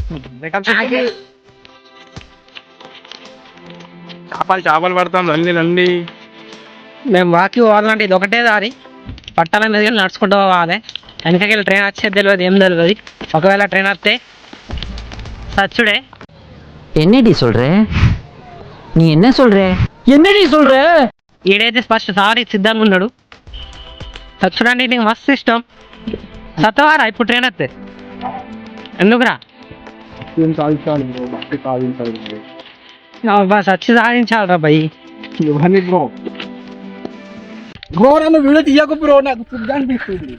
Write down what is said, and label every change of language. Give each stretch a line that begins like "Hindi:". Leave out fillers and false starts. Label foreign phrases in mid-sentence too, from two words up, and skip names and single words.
Telugu: చేపలు పడతాం రండి రండి. మేము వాకి పోవాలంటే ఇది ఒకటే దారి, పట్టాల మీద నడుచుకుంటూ పోవాలి. వెనకకెళ్ళి ట్రైన్ వచ్చేది తెలియదు, ఏం తెలియదు. ఒకవేళ ట్రైన్ వస్తే సచ్చుడే.
Tamil: என்னடி சொல்ற, நீ என்ன சொல்ற, என்னடி சொல்ற?
Telugu: ఈడైతే ఫస్ట్ సారీ సిద్ధంగా ఉన్నాడు. సచ్చుడండి నీకు మస్తు ఇష్టం. సత్తవారా ఇప్పుడు ట్రైన్ వస్తే? ఎందుకురా సచ్చి సాధించాలరా భయ్. బ్రో నన్ను వీడియో తీయకు బ్రో, నాకు ఫుడ్ అనిపిస్తుంది.